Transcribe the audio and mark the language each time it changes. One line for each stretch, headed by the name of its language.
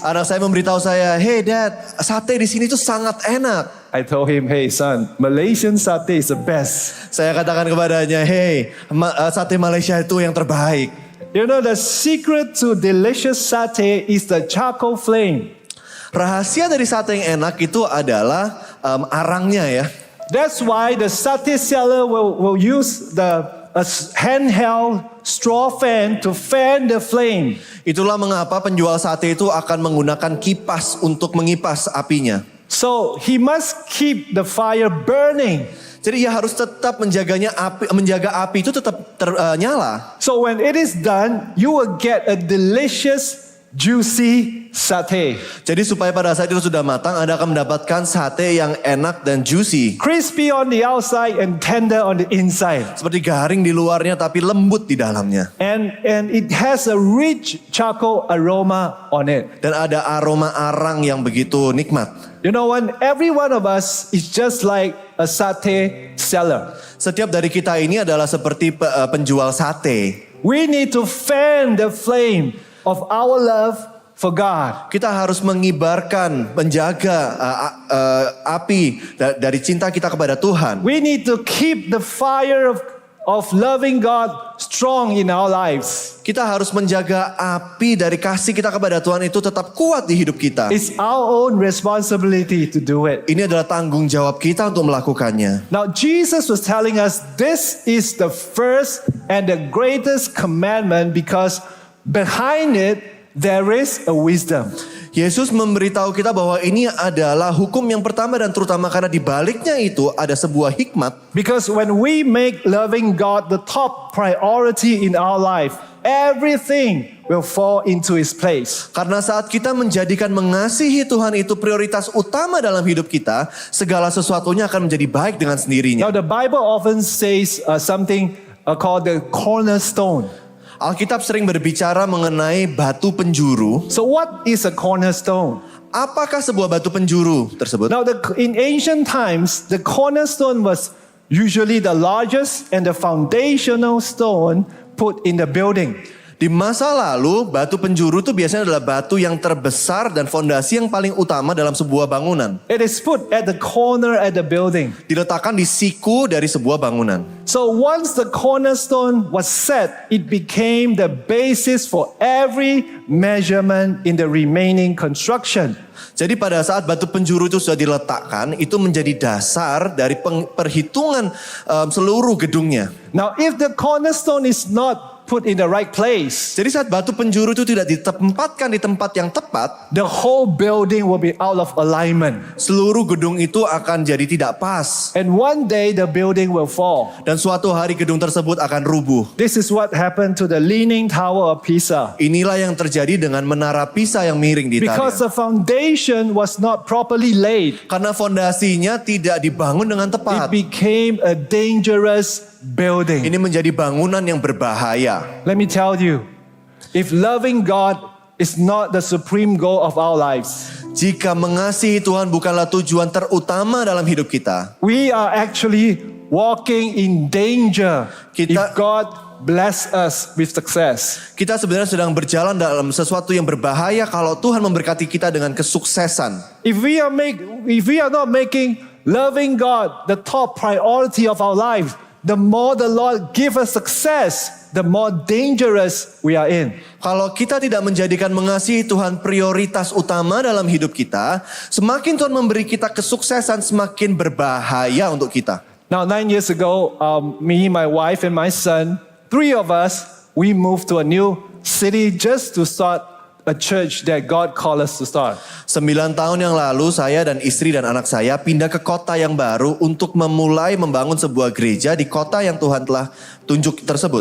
Indonesian: Anak saya memberitahu saya,
English: hey dad,
Indonesian: sate di sini tuh sangat enak.
English: I told him, hey son, Malaysian satay is the best.
Indonesian: Saya katakan kepadanya, hey, sate Malaysia itu yang terbaik.
English: You know, the secret to delicious satay is the charcoal flame.
Indonesian: Rahasia dari sate yang enak itu adalah arangnya ya.
English: That's why the satay seller will use the handheld straw fan to fan the flame.
Indonesian: Itulah mengapa penjual sate itu akan menggunakan kipas untuk mengipas apinya.
English: So he must keep the fire burning.
Indonesian: Jadi ia harus tetap menjaga api itu tetap nyala.
English: So when it is done, you will get a delicious, juicy satay.
Indonesian: Jadi supaya pada saat itu sudah matang, Anda akan mendapatkan sate yang enak dan juicy.
English: Crispy on the outside and tender on the inside.
Indonesian: Seperti garing di luarnya tapi lembut di dalamnya.
English: And it has a rich charcoal aroma on it.
Indonesian: Dan ada aroma arang yang begitu nikmat.
English: You know what? Every one of us is just like a satay seller.
Indonesian: Setiap dari kita ini adalah seperti penjual sate.
English: We need to fan the flame of our love for God.
Indonesian: Kita harus mengibarkan, menjaga api dari cinta kita kepada Tuhan.
English: We need to keep the fire of loving God strong in our lives.
Indonesian: Kita harus menjaga api dari kasih kita kepada Tuhan itu tetap kuat di hidup kita.
English: It's our own responsibility to do it.
Indonesian: Ini adalah tanggung jawab kita untuk melakukannya.
English: Now, Jesus was telling us this is the first and the greatest commandment because behind it there is a wisdom.
Indonesian: Yesus memberitahu kita bahwa ini adalah hukum yang pertama dan terutama karena di baliknya itu ada sebuah hikmat.
English: Because when we make loving God the top priority in our life, everything will fall into its place.
Indonesian: Karena saat kita menjadikan mengasihi Tuhan itu prioritas utama dalam hidup kita, segala sesuatunya akan menjadi baik dengan sendirinya.
English: Now, the Bible often says something called the cornerstone.
Indonesian: Alkitab sering berbicara mengenai batu penjuru.
English: So what is a cornerstone?
Indonesian: Apakah sebuah batu penjuru tersebut?
English: Now, in ancient times, the cornerstone was usually the largest and the foundational stone put in the building.
Indonesian: Di masa lalu, batu penjuru itu biasanya adalah batu yang terbesar dan fondasi yang paling utama dalam sebuah bangunan.
English: It is put at the corner at the building.
Indonesian: Diletakkan di siku dari sebuah bangunan.
English: So once the cornerstone was set, it became the basis for every measurement in the remaining construction.
Indonesian: Jadi pada saat batu penjuru itu sudah diletakkan, itu menjadi dasar dari perhitungan seluruh gedungnya.
English: Now, if the cornerstone is not put in the right place,
Indonesian: Jadi saat batu penjuru itu tidak ditempatkan di tempat yang tepat,
English: the whole building will be out of alignment.
Indonesian: seluruh gedung itu akan jadi tidak pas.
English: And one day the building will fall.
Indonesian: Dan suatu hari gedung tersebut akan rubuh.
English: This is what happened to the Leaning Tower of Pisa.
Indonesian: Inilah yang terjadi dengan menara Pisa yang miring di
English: Because
Indonesian: Italia.
English: the foundation was not properly laid,
Indonesian: Karena fondasinya tidak dibangun dengan
English: it
Indonesian: tepat.
English: became a dangerous building.
Indonesian: Ini menjadi bangunan yang berbahaya.
English: Let me tell you, if loving God is not the supreme goal of our lives,
Indonesian: Jika mengasihi Tuhan bukanlah tujuan terutama dalam hidup kita,
English: we are actually walking in danger if God bless us with success.
Indonesian: kita sebenarnya sedang berjalan dalam sesuatu yang berbahaya kalau Tuhan memberkati kita dengan kesuksesan.
English: If we are not making loving God the top priority of our life, the more the Lord give us success, the more dangerous we are in.
Indonesian: Kalau kita tidak menjadikan mengasihi Tuhan prioritas utama dalam hidup kita, semakin Tuhan memberi kita kesuksesan, semakin berbahaya untuk kita.
English: Now 9 years ago, me, my wife and my son, 3 of us, we moved to a new city just to start a church that God called us to start.
Indonesian: 9 tahun yang lalu saya dan istri dan anak saya pindah ke kota yang baru untuk memulai membangun sebuah gereja di kota yang Tuhan telah tunjuk tersebut.